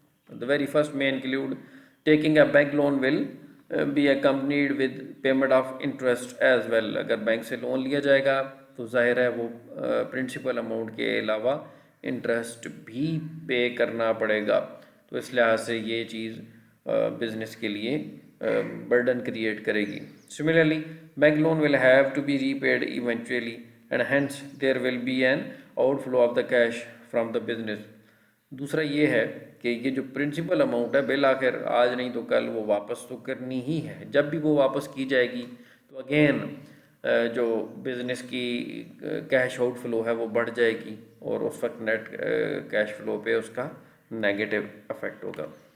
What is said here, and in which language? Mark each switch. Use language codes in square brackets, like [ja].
[en] The very first may include taking a bank loan will be accompanied with payment of interest as well. [hi] अगर bank से loan लिया जाएगा तो जाहिर है वो प्रिंसिपल अमाउंट के अलावा इंटरेस्ट भी पे करना पड़ेगा. तो इस लिहाज से ये चीज़ बिजनेस के लिए बर्डन क्रिएट करेगी. [en] Similarly bank loan will have to be repaid eventually and hence there will be an outflow of the cash from the business. [hi] दूसरा ये है कि ये जो प्रिंसिपल अमाउंट है बिल आखिर आज नहीं तो कल वो वापस तो करनी ही है. जब भी वो वापस की जाएगी तो अगेन जो बिज़नेस की कैश आउटफ्लो है वो बढ़ जाएगी और उस वक्त नेट कैश फ्लो पे उसका नेगेटिव इफेक्ट होगा.